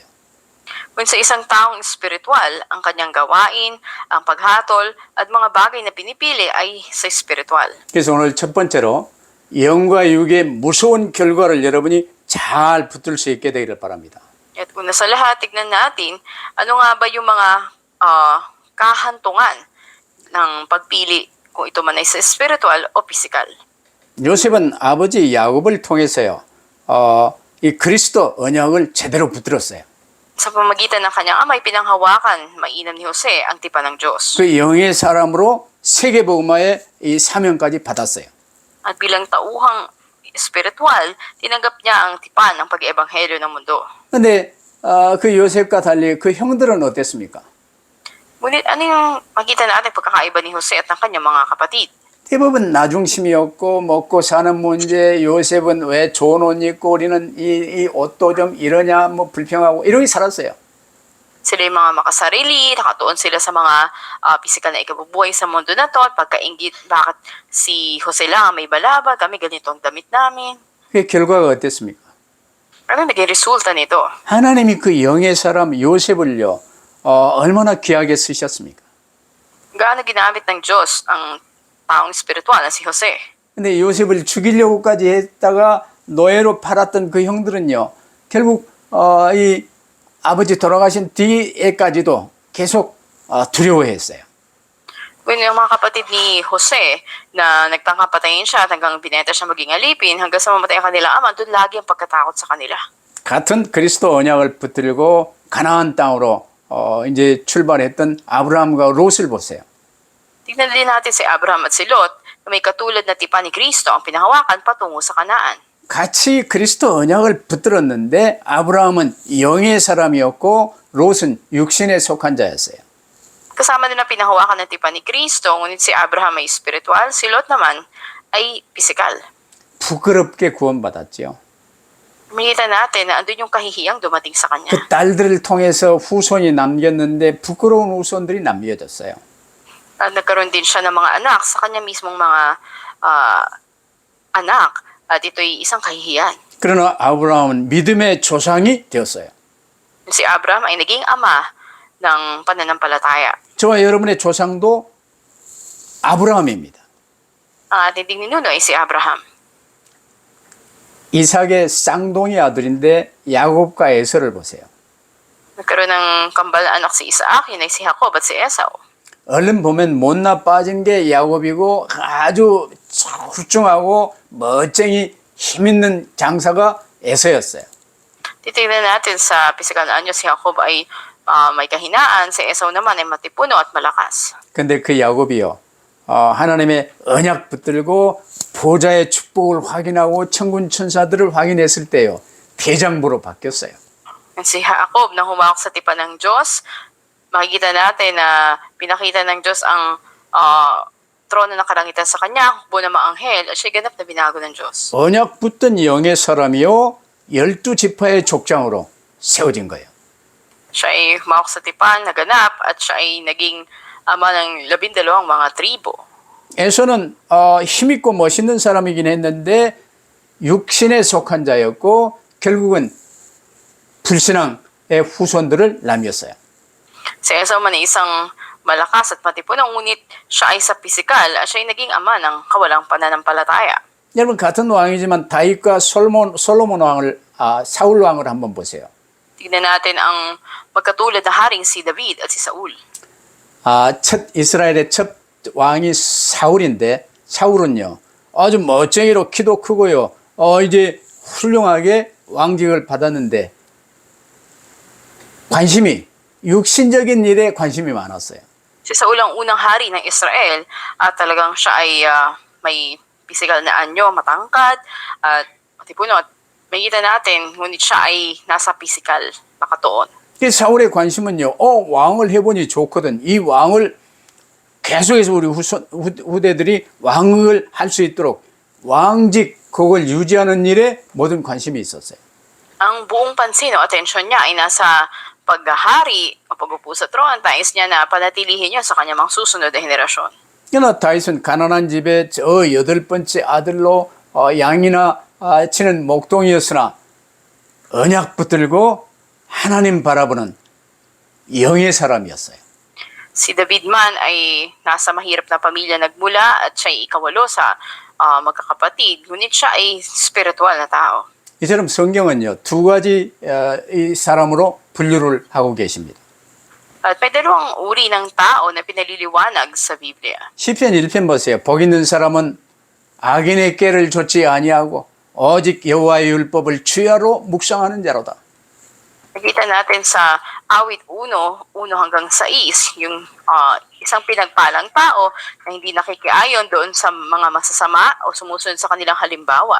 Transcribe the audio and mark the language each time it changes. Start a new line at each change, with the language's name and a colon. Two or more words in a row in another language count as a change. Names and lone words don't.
Filipino: Kung sa isang taong espiritual, ang kanyang gawain, ang paghatol, at mga bagay na pinipili ay sa espiritual.
Korean: 그래서 오늘 첫 번째로 영과 육의 무서운 결과를 여러분이 잘 붙들 수 있게 되기를 바랍니다.
Filipino: At una sa lahat, tignan natin, ano nga ba yung mga kahantungan ng pagpili, kung ito man ay sa spiritual o physical.
Korean: 요셉은 아버지 야곱을 통해서요, 이 그리스도 언약을 제대로 붙들었어요.
Filipino: Sa pamagitan ng kanyang amay, pinanghawakan, mainam ni Jose ang tipan ng Diyos.
Korean: 그 영의 사람으로 세계복음화의 이 사명까지 받았어요.
Filipino: At bilang tauhang espiritual, tinanggap niya ang tipan ng pag-ebanghelyo ng mundo.
Korean: 근데 그 요셉과 달리 그 형들은 어땠습니까?
Filipino: Ngunit ano yung makita natin pagkakaiba ni Jose at ng kanyang mga kapatid?
Korean: 대부분 나중심이었고 먹고 사는 문제, 요셉은 왜 좋은 옷 입고 우리는 이 옷도 좀 이러냐 뭐 불평하고 이렇게 살았어요.
Filipino: Sila yung mga makasarili, nakatuon sila sa mga pisikal na ikabubuhay sa mundo na to, at pagkaingit, bakit si Jose lang ang may balaba, kami ganito ang damit namin.
Korean: 그 결과가 어땠습니까?
Filipino: Ano naging resulta nito?
Korean: 하나님이 그 영의 사람 요셉을요 얼마나 귀하게 쓰셨습니까?
Filipino: Gaano ginamit ng Diyos ang taong spiritual na si Jose?
Korean: 근데 요셉을 죽이려고까지 했다가 노예로 팔았던 그 형들은요 결국 이 아버지 돌아가신 뒤에까지도 계속 두려워했어요.
Filipino: When yung mga kapatid ni Jose na nagtangka patayin siya at hanggang binenta siya maging alipin, hanggang sa mamatay ang kanilang ama, doon lagi ang pagkatakot sa kanila.
Korean: 같은 그리스도 언약을 붙들고 가나안 땅으로 이제 출발했던 아브라함과 롯을 보세요.
Filipino: Tignan din natin si Abraham at si Lot na may katulad na tipan ni Kristo ang pinahawakan patungo sa Kanaan.
Korean: 같이 그리스도 언약을 붙들었는데 아브라함은 영의 사람이었고 롯은 육신에 속한 자였어요.
Filipino: Kasama din ang pinahawakan ng tipan ni Kristo, ngunit si Abraham ay spiritual, si Lot naman ay pisikal.
Korean: 부끄럽게 구원받았지요.
Filipino: Makita natin na andun yung kahihiyang dumating sa kanya.
Korean: 그 딸들을 통해서 후손이 남겼는데 부끄러운 후손들이 남겨졌어요.
Filipino: At nagkaroon din siya ng mga anak sa kanya mismong mga anak, at ito'y isang kahihiyan.
Korean: 그러나 아브라함은 믿음의 조상이 되었어요.
Filipino: Si Abraham ay naging ama ng pananampalataya.
Korean: 저와 여러분의 조상도 아브라함입니다.
Filipino: Ang ating ninuno ay si Abraham.
Korean: 이삭의 쌍둥이 아들인데 야곱과 에서를 보세요.
Filipino: Nagkaroon ng kambal na anak si Isaac, yun ay si Jacob at si Esau.
Korean: 얼른 보면 못나 빠진 게 야곱이고 아주 출중하고 멋쟁이 힘있는 장사가 에서였어요.
Filipino: Titignan natin sa pisikal na anyo, si Jacob ay may kahinaan, si Esau naman ay matipuno at malakas.
Korean: 근데 그 야곱이요. 하나님의 언약 붙들고 보좌의 축복을 확인하고 천군 천사들을 확인했을 때요. 대장부로 바뀌었어요.
Filipino: Si Jacob na humawak sa tipan ng Diyos, makikita natin na pinakita ng Diyos ang trono ng kalangitan sa kanya, hukbo ng mga anghel, at siya ganap na binago ng Diyos.
Korean: 언약 붙든 영의 사람이요. 12지파의 족장으로 세워진 거예요.
Filipino: Siya ay humawak sa tipan, naganap, at siya ay naging ama ng 12 mga tribo.
Korean: 에서는 힘있고 멋있는 사람이긴 했는데 육신에 속한 자였고 결국은 불신앙의 후손들을 남겼어요.
Filipino: Si Esau man ay isang malakas at matipunong, ngunit siya ay sa pisikal at siya ay naging ama ng kawalang pananampalataya.
Korean: 여러분 같은 왕이지만 다윗과 솔로몬 왕을 사울 왕을 한번 보세요.
Filipino: Tignan natin ang magkatulad na haring si David at si Saul.
Korean: 첫 이스라엘의 첫 왕이 사울인데 사울은요 아주 멋쟁이로 키도 크고요 이제 훌륭하게 왕직을 받았는데 관심이 육신적인 일에 관심이 많았어요.
Filipino: Si Saul ang unang hari ng Israel at talagang siya ay may pisikal na anyo, matangkad at matipuno. At makikita natin, ngunit siya ay nasa pisikal nakatuon.
Korean: 이 사울의 관심은요 왕을 해보니 좋거든. 이 왕을 계속해서 우리 후대들이 왕을 할 수 있도록 왕직 그걸 유지하는 일에 모든 관심이 있었어요.
Filipino: Ang buong pansin o atensyon niya ay nasa paghahari o pag-upo sa trono. Nais niya na panatilihin niya sa kanyang mga susunod na henerasyon.
Korean: 그러나 다윗은 가난한 집에 저 8번째 아들로 양이나 치는 목동이었으나 언약 붙들고 하나님 바라보는 영의 사람이었어요.
Filipino: Si David man ay nasa mahirap na pamilya nagmula at siya ay ikawalo sa magkakapatid. Ngunit siya ay spiritual na tao.
Korean: 이처럼 성경은요 두 가지 이 사람으로 분류를 하고 계십니다.
Filipino: At may dalawang uri ng tao na pinaliliwanag sa Biblia.
Korean: 시편 1편 보세요. 복 있는 사람은 악인의 꾀를 좇지 아니하고 오직 여호와의 율법을 주야로 묵상하는 자로다.
Filipino: Nakita natin sa awit 1 hanggang 6, yung isang pinagpalang tao na hindi nakikiayon doon sa mga masasama o sumusunod sa kanilang halimbawa.